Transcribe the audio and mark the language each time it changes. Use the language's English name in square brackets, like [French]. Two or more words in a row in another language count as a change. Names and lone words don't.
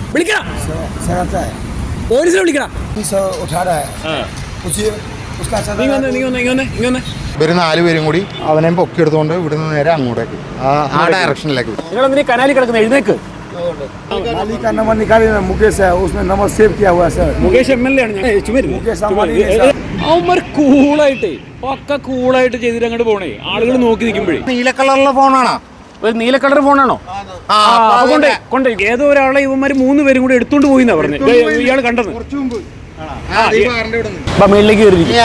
[Malayalam] വിളിക്കടാ, പോലീസിനെ വിളിക്കടാ. ഇവര് 4 പേരും കൂടി അവനെ പൊക്കിയെടുത്തോണ്ട് ഇവിടുന്ന് നേരെ അങ്ങോട്ടേക്ക് ആ ഡയറക്ഷനിലേക്ക്. നിങ്ങൾ കാനാലി കിടക്കുന്ന എഴുന്നേക്ക്. [Hindi] मुकेश है, उसमें नंबर सेव किया हुआ है सर. [Malayalam] മുകേഷ് MLA ആണ്. അവന്മാർ കൂളായിട്ട് പക്ക കൂളായിട്ട് ചെയ്തിട്ട് അങ്ങോട്ട് പോണേ. ആളുകൾ നോക്കി നിൽക്കുമ്പോഴേ നീല കളറുള്ള ഫോണാണോ? ഒരു നീല കളർ ഫോണാണോ? കൊണ്ട് ഏതോ ഒരാളെ ഇവന്മാര് 3 പേരും കൂടി എടുത്തോണ്ട് പോയിന്നാ പറഞ്ഞു. ഇയാൾ കണ്ടത് മേളിലേക്ക് കയറി.